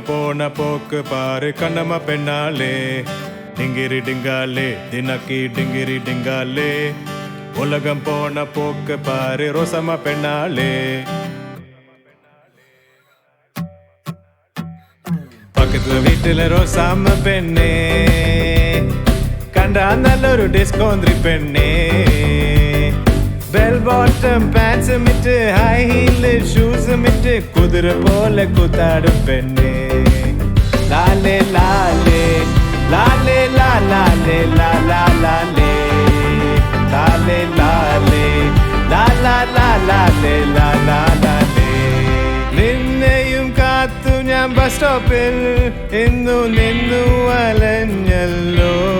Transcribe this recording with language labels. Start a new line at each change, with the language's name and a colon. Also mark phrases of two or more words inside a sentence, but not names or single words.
Tamil: போன போக்கு பாரு கண்ணம்மா பெண்ணாலே டிங்கிரி டிங்காலே தினக்கி டிங்கிரி டிங்காலே உலகம் போன போக்கு பாரு ரோசம்மா பெண்ணாலே பக்கத்துல வீட்டுல ரோசாம பெண்ணே
Malayalam: കണ്ടാ നല്ലൊരു ഡിസ്കോന്തിരി പെണ്ണേ
English: Bell bottom pants
Malayalam: mitte
English: high heel
Malayalam: ഷൂസ് മിട്ടെ കുതിര പോലെ കുട്ടാടു പെണ്ണേ lale lale lale la lale la la lale lale lale la la la lale la la lale നിന്നെയും കാത്ത് ഞാൻ ബസ് സ്റ്റോപ്പിൽ ഇന്ന് നിന്ന് അലഞ്ഞല്ലോ